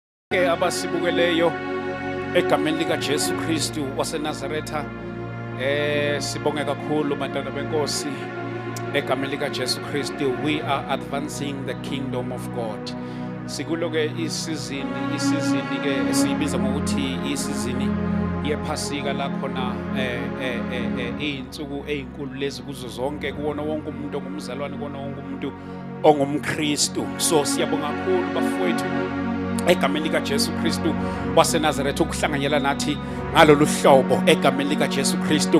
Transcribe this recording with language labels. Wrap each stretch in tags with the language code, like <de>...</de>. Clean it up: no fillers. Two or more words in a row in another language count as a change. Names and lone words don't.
<zu>Abasibukeleyo egameni lika Jesu Kristu waseNazaretha, sibonge kakhulu bantwana benkosi egameni lika Jesu Kristu.</zu> <en>We are advancing the kingdom of God.</en> <zu>Sikulo ke isizini ke esibiza ngokuthi isizini yephasika la khona izinsuku ezinkulu lezi kuzo zonke kuwona wonke umuntu ongumzalwane, kuwona wonke umuntu ongumKristu. So siyabonga kakhulu bafowethu egameni lika Jesu Kristu waseNazaretha ukuhlanganyela nathi ngalolu hlobo egameni lika Jesu Kristu.</zu>